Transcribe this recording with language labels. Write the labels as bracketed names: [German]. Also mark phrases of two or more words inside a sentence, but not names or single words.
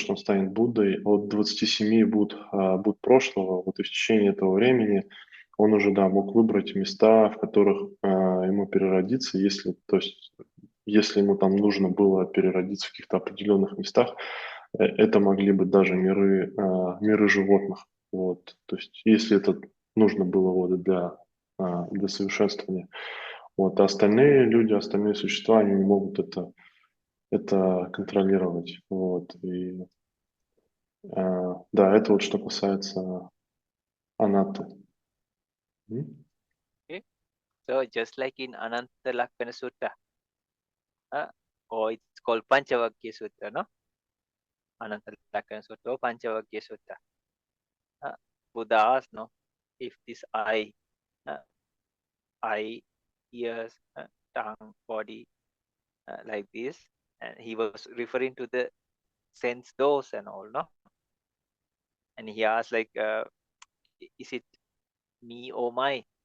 [Russian] он станет Буддой от 27 Будд прошлого, вот и в течение этого времени он уже, мог выбрать места, в которых ему переродиться, если ему там нужно было переродиться в каких-то определенных местах, это могли быть даже миры животных, вот, то есть если это нужно было для совершенствования. Вот, а остальные люди, остальные существа, они не могут это контролировать. Вот, и да, это вот что касается Анатты. [English] Okay. So just like in Ananta Lakkhana Sutta, or it's called Panchavagya Sutta, no? Ananta Lakkhana Sutta or Panchavagya Sutta. Buddha asked, no, if this eye, ears, tongue, body, like this, and he was referring to the sense doors and all, no? And he asked like, is it me or mine?